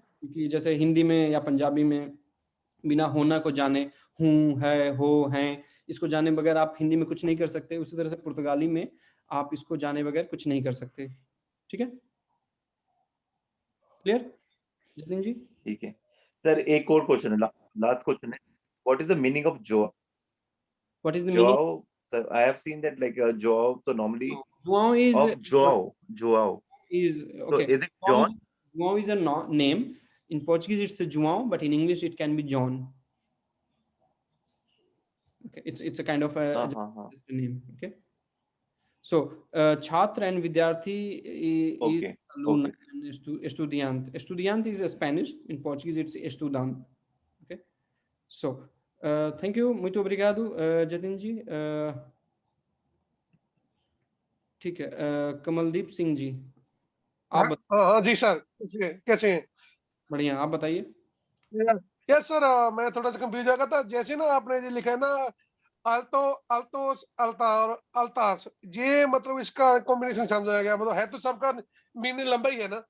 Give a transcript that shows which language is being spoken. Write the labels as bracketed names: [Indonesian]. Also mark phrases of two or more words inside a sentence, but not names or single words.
[Hindi] क्योंकि जैसे हिंदी में या पंजाबी में बिना होना को जाने, हूँ, है, हो, हैं, इसको जाने बगैर आप हिंदी में कुछ नहीं कर सकते। उसी तरह से पुर्तगाली में आप इसको जाने बगैर कुछ नहीं कर सकते। ठीक है, क्लियर जतिन जी? ठीक है सर। एक और क्वेश्चन है, लास्ट क्वेश्चन है, [English] what is the meaning of João? what is the meaning? Sir, I have seen that like Joao, so normally Joao is Joao is okay. So is it John? Joao is a name. In Portuguese it's a João, but in English it can be John. Okay, it's a kind of a name. Okay. So Chhatra and Vidyarthi is alumna and estudiante. Estudiante is Spanish. In Portuguese it's estudante. Okay. So thank you, [Portuguese] muito obrigado, [Hindi] Jatin जी। ठीक है, कमलदीप सिंह जी आप हाँ जी सर, कैसे हैं? बढ़िया, आप बताइए। [English] yes sir, [Hindi] मैं थोड़ा सा कंफ्यूज हो गया था। जैसे ना आपने ये लिखा है ना अल्टो, अल्टोस, अल्तार, अल्तास, ये मतलब इसका कॉम्बिनेशन समझा गया, मतलब है तो सबका मीनिंग लंबा ही है ना?